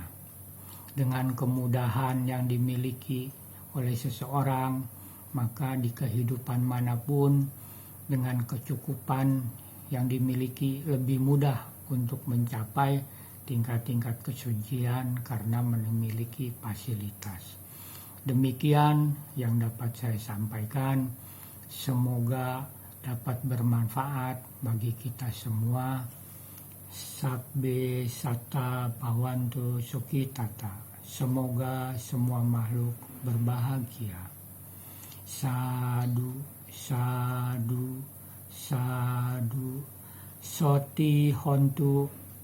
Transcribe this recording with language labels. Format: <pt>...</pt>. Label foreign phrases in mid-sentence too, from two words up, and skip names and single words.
<id>Dengan kemudahan yang dimiliki oleh seseorang, maka di kehidupan manapun dengan kecukupan yang dimiliki lebih mudah untuk mencapai tingkat-tingkat kesucian karena memiliki fasilitas. Demikian yang dapat saya sampaikan. Semoga dapat bermanfaat bagi kita semua.</id> <pi>Sabbe satta bhavantu sukhitata.</pi> <id>Semoga semua makhluk berbahagia.</id> <pi>Sadu, sadu, sadu. Soti hontu</pi>